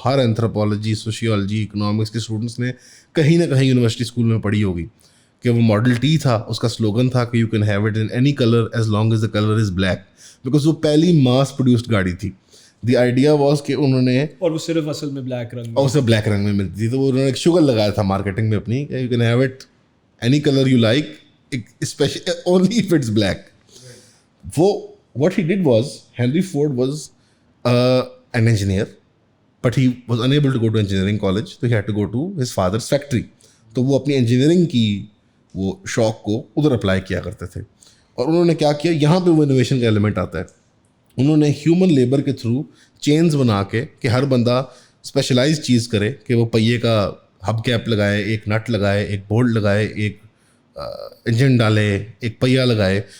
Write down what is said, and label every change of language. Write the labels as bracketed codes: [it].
[ur] ہر anthropology, sociology, economics کے students نے کہیں نہ کہیں یونیورسٹی اسکول میں پڑھی ہوگی کہ وہ ماڈل ٹی تھا, اس کا سلوگن تھا کہ [en] you can have it in any colour as long as the colour is black, [ur] because وہ پہلی ماس پروڈیوسڈ گاڑی تھی. [en] the idea was [ur] کہ انہوں نے, اور وہ صرف اصل میں بلیک رنگ میں, اور اسے بلیک رنگ میں ملتی تھی, تو انہوں نے ایک شوگر لگایا تھا مارکیٹنگ میں اپنی کہ [en] You can have it any colour you like especially only if it's black. وہ what he did was, Henry Ford was an engineer, but he was unable to go to engineering college, so he had to go to his father's factory. [ur] تو وہ اپنی engineering کی وہ شوق کو ادھر apply کیا کرتے تھے. اور انہوں نے کیا کیا, یہاں پہ وہ انوویشن کا ایلیمنٹ آتا ہے. انہوں نے ہیومن لیبر کے تھرو چینز بنا کے کہ ہر بندہ اسپیشلائز چیز کرے, کہ وہ پہیے کا ہب کیپ لگائے, ایک نٹ لگائے, ایک بولٹ لگائے, ایک انجن ڈالے, ایک پہیا لگائے.